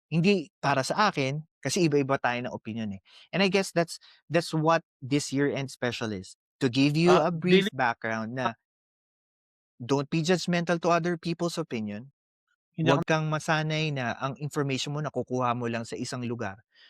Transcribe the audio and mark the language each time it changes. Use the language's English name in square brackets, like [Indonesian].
[Filipino] Hindi para sa akin, kasi iba-iba tayo ng opinyon, eh. [English] And I guess that's what this year-end special is, to give you a brief Billy, background na don't be judgmental to other people's opinion. [Filipino] hindi ako Huwag kang masanay na ang information mo nakukuha mo lang sa isang lugar.